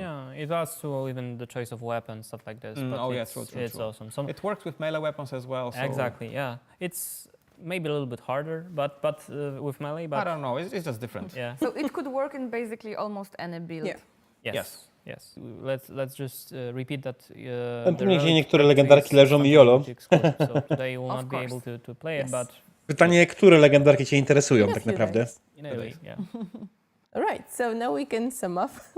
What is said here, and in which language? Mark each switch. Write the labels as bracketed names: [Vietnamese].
[English] Yeah, it adds to even the choice of weapons, stuff like this. But it's awesome. It works with melee weapons as well. So Exactly. Yeah, it's maybe a little bit harder, but with melee. But I don't know. It's just different. Yeah. So it could work in basically almost any build. Yeah. Yes. Let's just repeat that. [Polish] Później gdzie niektóre legendarki leżą i jolo. [English] So today you will not be able to play it, but [Polish] Pytanie, które legendarki cię interesują tak [English] few [Polish] naprawdę? [English] days. in a way, yeah. All right, so now we can sum up.